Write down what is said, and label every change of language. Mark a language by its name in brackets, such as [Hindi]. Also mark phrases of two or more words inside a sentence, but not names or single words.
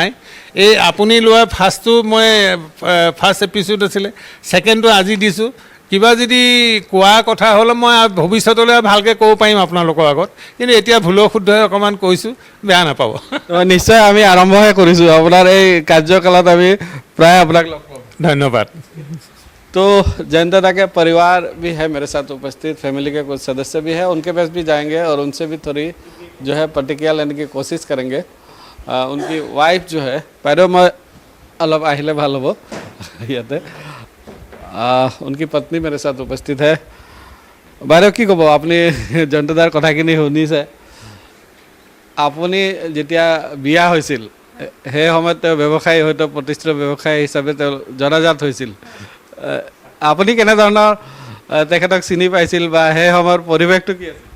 [Assamese] এই আপুনি লোৱা ফাৰ্ষ্ট এপিছ'ড আছিলে, ছেকেণ্ডটো আজি দিছোঁ। কিবা যদি কোৱা কথা হ'লে মই ভৱিষ্যতলৈ ভালকৈ ক'ব পাৰিম আপোনালোকৰ আগত, কিন্তু এতিয়া ভুলো শুদ্ধ অকণমান কৈছোঁ, বেয়া নাপাব। নিশ্চয় আমি আৰম্ভহে কৰিছোঁ, আপোনাৰ এই কাৰ্যকালত আমি প্ৰায় আপোনাক লগ পাম। [Hindi] धन्यवाद। तो जयंत दादा के परिवार भी है मेरे साथ उपस्थित, फैमिली के कुछ सदस्य भी है, उनके पास भी जाएंगे और उनसे भी थोड़ी जो है प्रतिक्रिया लेने की कोशिश करेंगे। उनकी वाइफ जो है पैरों में अलग आहिले [Assamese] ভাল হ'ব ইয়াতে, [Hindi] उनकी पत्नी मेरे साथ उपस्थित है। [Assamese] বাইদেউ কি ক'ব, আপুনি জয়ন্ত দাৰ কথাখিনি শুনিছে। আপুনি যেতিয়া বিয়া হৈছিল সেই সময়ত তেওঁ ব্যৱসায়ী, হয়তো প্ৰতিষ্ঠিত ব্যৱসায়ী হিচাপে তেওঁ জনাজাত হৈছিল। আপুনি কেনেধৰণৰ তেখেতক চিনি পাইছিল বা সেই সময়ৰ পৰিৱেশটো কি আছিল?